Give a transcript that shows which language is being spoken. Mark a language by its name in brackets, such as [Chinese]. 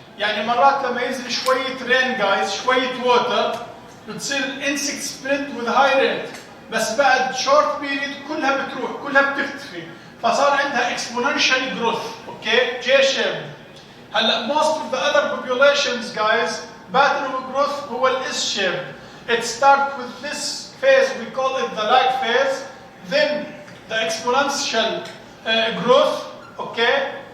[Arabic] يعني مرات لما ينزل شوية rain, guys, شوية water بتصير [English] insect spread with high rate. [Arabic] بس بعد [English] short period [Arabic] كلها بتروح كلها بتختفي. فصار عندها [English] exponential growth. Okay, J shape. [Arabic] هلا [English] most of the other populations, guys, pattern of growth هو ال S shape. It starts with this phase, we call it the lag phase. Then the exponential growth. Okay.